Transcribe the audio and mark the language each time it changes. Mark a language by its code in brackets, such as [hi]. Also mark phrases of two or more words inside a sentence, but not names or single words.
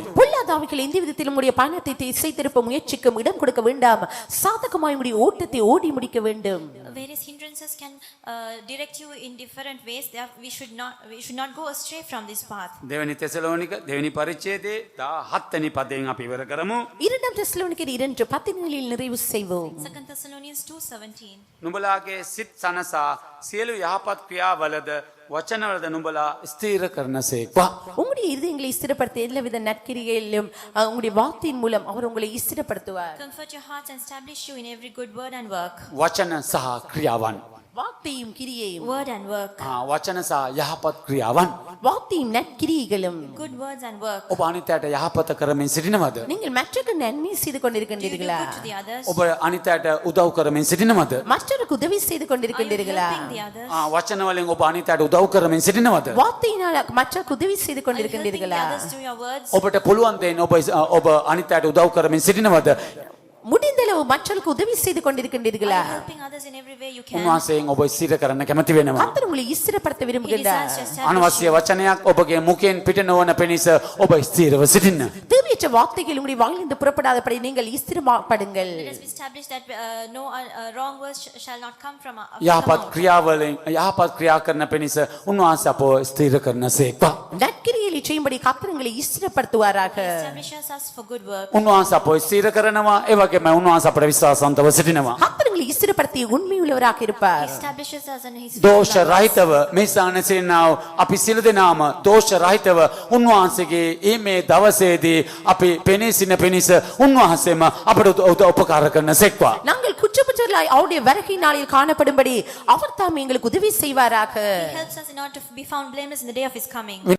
[ta] பொல்லாத ஆவிகள் எந்த விதத்திலும் உடைய பயணத்தை திசை திருப்ப முயற்சிக்கும் இடம் கொடுக்க வேண்டாம். சாதகமாய் உடைய ஓட்டத்தை ஓடி முடிக்க வேண்டும். [en] Various hindrances can direct you in different ways. We should not go astray from this path. [si] දෙවනි තෙසලෝනික දෙවනි පරිච්ඡේදයේ 17 වෙනි පදයෙන් අපි ඉවර කරමු. [ta] 2 தெசலோனிக்கர் 2:10 நிறைவு செய்வோம். [en] 2 Thessalonians 2:17. [si] නුඹලාගේ සිත් සනසා සියලු යහපත් ක්‍රියාවලද වචනවලද නුඹලා ස්ථීර කරනසේක්වා. [ta] உங்களுடைய இருதயங்களை ஸ்திரப்படுத்த எல்லாவித நற்கிரிகளிலும் உங்களுடைய வார்த்தையின் மூலம் அவர் உங்களை ஸ்திரப்படுத்துவார். [en] Comfort your hearts and establish you in every good word and work. [si] වචන සහ ක්‍රියාවන්. [ta] வார்த்தையும் கிரியையும். [en] Word and work. [si] වචන සහ යහපත් ක්‍රියාවන්. [ta] வார்த்தையும் நற்கிரியைகளும். [en] Good words and work. [si] ඔබ අනිත්‍යයට යහපත කරමින් සිටිනවද? [ta] நீங்கள் மற்றவருக்கு நன்மை செய்து [en] Do you do [ta] கொண்டிருக்கின்றீர்களா? [en] good to the others? [si] ඔබ අනිත්‍යයට උදව් කරමින් සිටිනවද? [ta] மற்றவருக்கு உதவி செய்து [en] Are you [ta] கொண்டிருக்கின்றீர்களா? [en] helping the others? [si] වචන වලින් ඔබ අනිත්‍යයට උදව් කරමින් සිටිනවද? [ta] வார்த்தையினால் மற்றவருக்கு உதவி செய்து [en] Are you helping the [ta] கொண்டிருக்கின்றீர்களா? [en] others through your words? [si] ඔබට පුළුවන් දෙයින් ඔබ අනිත්‍යයට උදව් කරමින් සිටිනවද? [ta] முடிந்தளவு மற்றவருக்கு உதவி செய்து [en] Are [ta] கொண்டிருக்கின்றீர்களா? [en] you helping others in every way you can? [si] උන්වහන්සේගෙන් ඔබ ස්ථිර කරන්න කැමති වෙනවා. [ta] கர்த்தர் உங்களை ஸ்திரப்படுத்த [en] He [ta] விரும்புகின்றார். [en] desires to establish [si] අනවශ්‍ය වචනයක් ඔබගේ මුඛයෙන් පිට නොවන පිණිස ඔබ ස්ථිරව සිටින්න. [ta] தேவையற்ற வார்த்தைகள் உங்களுடைய வாயிலிருந்து புறப்படாதபடி நீங்கள் ஸ்திரப்படுங்கள். [en] Let us establish that no wrong words shall not come from our [si] යහපත් ක්‍රියාවලින් යහපත් ක්‍රියා කරන පිණිස උන්වහන්සේ අපව ස්ථිර කරනසේක්වා. [ta] நற்கிரியைகளை செய்யும்படி கர்த்தர் உங்களை ஸ்திரப்படுத்துவாராக. [en] establishes us for good work. [si] උන්වහන්සේ අපව ස්ථිර කරනවා. ඒ වගේම ඒකම උන්වහන්සේ අපට විශ්වාසවන්තව සිටිනවා. [ta] கர்த்தர் இஸ்திரப்படுத்திய உண்மையுள்ளவராக இருப்பார். [en] Establishes us and His [si] දෝෂ රහිතව මේ ස්ථානසේනාව අපි සියලු දෙනාම දෝෂ රහිතව උන්වහන්සේගේ මේ දවසේදී අපි පෙනී සිටින පිණිස උන්වහන්සේම අපට උපකාර කරන සෙක්වා. [ta] நாங்கள் குற்றமற்றவர்களாய் அவருடைய வருகை நாளில் காணப்படும்படி அவர் தாம் எங்களுக்கு உதவி செய்வாராக. [en] He helps us in order to be found blameless in the day of His coming.